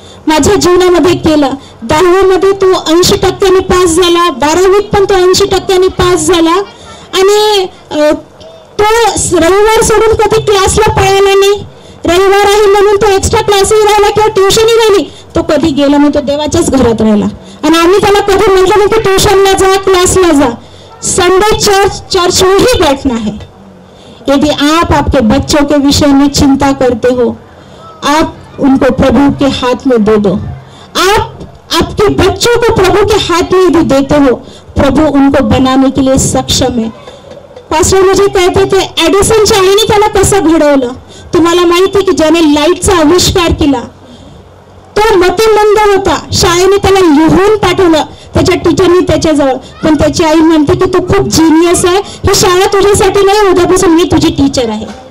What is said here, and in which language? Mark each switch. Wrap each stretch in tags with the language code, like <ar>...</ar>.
<mr>माझ्या जीवनामध्ये केलं. 10वीमध्ये तो 80% पास झाला, 12वीत पण तो 80% पास झाला. आणि तो रविवार सोडून कधी क्लासला पळाला नाही. रविवार आहे म्हणून तो एक्स्ट्रा क्लासही राहिला किंवा ट्युशनही राहिली, तो कधी गेला नाही, तो देवाच्याच घरात राहिला. आणि आम्ही त्याला कधी म्हटलं नाही की ट्युशनला जा, क्लासला जा.</mr> <hi>संडे चर्च में ही बैठना है. यदि आप आपके बच्चों के विषय में चिंता करते हो, आप उनको प्रभु के हाथ में दे दो. आप आपके बच्चों को प्रभु के हाथ में भी देते हो, प्रभु उनको बनाने के लिए सक्षम है.</hi> <mr>पास्टर</mr> <hi>मुझे कहते थे</hi> <mr>एडिसनच्या आईने त्याला कसं घडवलं. तुम्हाला माहिती आहे की ज्याने लाईटचा आविष्कार केला तो मतिमंद होता. शाळेने त्याला लिहून पाठवलं त्याच्या टीचरनी त्याच्याजवळ, पण त्याची आई म्हणते की तू खूप जिनियस आहे, ही शाळा तुझ्यासाठी नाही, उद्यापासून मी तुझी टीचर आहे.</mr>